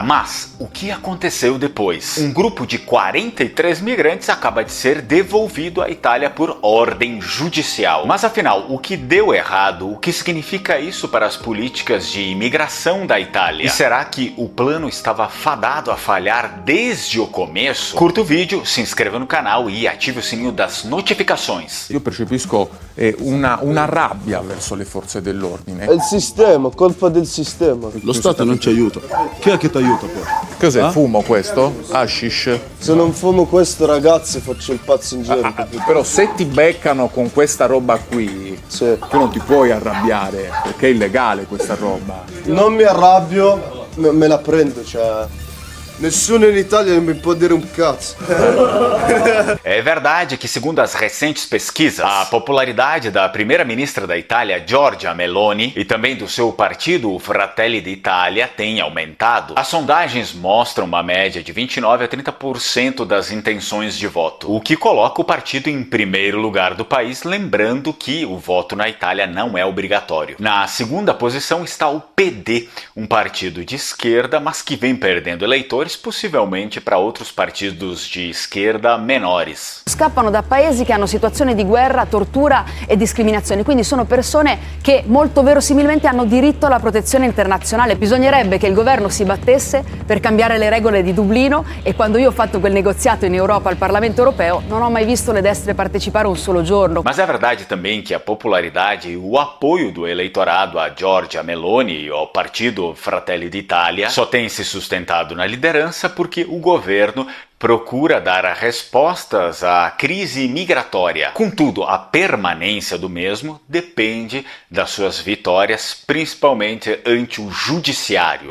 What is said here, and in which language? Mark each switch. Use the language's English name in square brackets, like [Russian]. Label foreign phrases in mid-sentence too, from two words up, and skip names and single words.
[Portuguese] Mas o que aconteceu depois? Um grupo de 43 migrantes acaba de ser devolvido à Itália por ordem judicial. Mas afinal, o que deu errado? O que significa isso para as políticas de imigração da Itália? E será que o plano estava fadado a falhar desde o começo? Curta o vídeo, se inscreva no canal e ative o sininho das notificações. [Italian] Io percepisco una rabbia verso le forze dell'ordine. È il sistema, colpa del sistema. Lo Stato non ci aiuta. Chi è che ti aiuta poi? Cos'è? Fumo questo? Hashish? Se non fumo questo, ragazzi, faccio il pazzo in giro. Però se ti beccano con questa roba qui, Sì. tu non ti puoi arrabbiare, perché è illegale questa roba. Non mi arrabbio, me la prendo, cioè. Nessuno in Italia mi può dire um cazzo. [Portuguese] É verdade que, segundo as recentes pesquisas, a popularidade da primeira-ministra da Itália, Giorgia Meloni, e também do seu partido, o Fratelli d'Italia, tem aumentado. As sondagens mostram uma média de 29 a 30% das intenções de voto, o que coloca o partido em primeiro lugar do país, lembrando que o voto na Itália não é obrigatório. Na segunda posição está o PD, um partido de esquerda, mas que vem perdendo eleitores, possivelmente para outros partidos de esquerda menores. [Italian] Scappano da paesi che hanno situazioni di guerra, tortura e discriminazione, quindi sono persone che molto verosimilmente hanno diritto alla protezione internazionale. Bisognerebbe che il governo si battesse per cambiare le regole di Dublino, e quando io ho fatto quel negoziato in Europa al Parlamento Europeo non ho mai visto le destre partecipare un solo giorno. [Portuguese] Mas é verdade também que a popularidade e o apoio do eleitorado a Giorgia Meloni e ao partido Fratelli d'Italia só tem se sustentado na liderança porque o governo procura dar respostas à crise migratória. Contudo, a permanência do mesmo depende das suas vitórias, principalmente ante o judiciário.